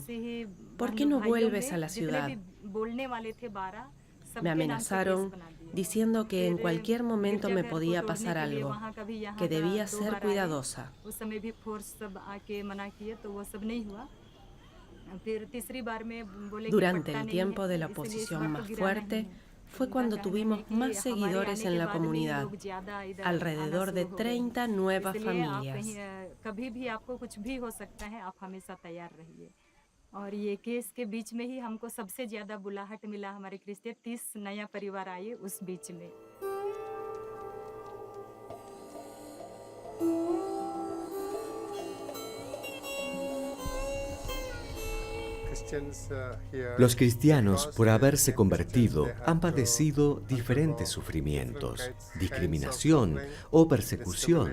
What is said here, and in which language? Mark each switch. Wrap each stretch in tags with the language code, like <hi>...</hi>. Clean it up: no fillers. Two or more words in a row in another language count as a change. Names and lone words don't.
<es>¿Por qué no vuelves a la ciudad? Me amenazaron diciendo que en cualquier momento me podía pasar algo, que debía ser cuidadosa. Durante el tiempo de la oposición más fuerte, fue cuando tuvimos más seguidores en la comunidad, alrededor de 30 nuevas familias.</es> <hi>और ये केस के बीच में ही हमको सबसे ज़्यादा बुलाहट मिला हमारे क्रिश्चियन 30 नया परिवार आए उस बीच में।</hi> <es>Los cristianos, por haberse convertido, han padecido diferentes sufrimientos, discriminación o persecución.</es>